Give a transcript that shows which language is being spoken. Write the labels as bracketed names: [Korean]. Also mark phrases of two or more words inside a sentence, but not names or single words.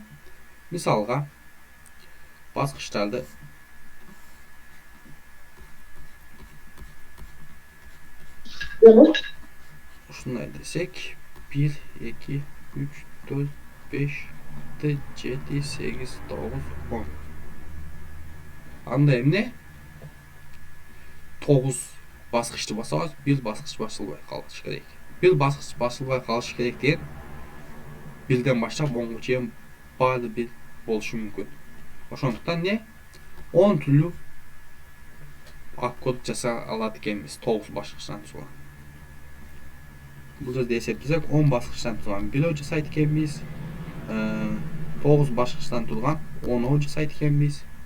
[Kyrgyz] Мисалга баскычтарды ушундай десек 1, 2, 3, 4, 5, 6, 7, 8, 9, 10. Анда эмне? 9 баскычты басабыз, бир баскыч басылбай калыш керек. Бир баскыч басылбай калыш керек деген бирден баштап 10ға чейин баары бир болушу мүмкүн. Ошондуктан не 10 түрлүү аккорд жаса алат экенбиз 9 баскычтан турган. Бул жерде эсептесек 10 баскычтан турган бирөө жасайт экенбиз. 9 баскычтан турган 10 жасайт экенбиз.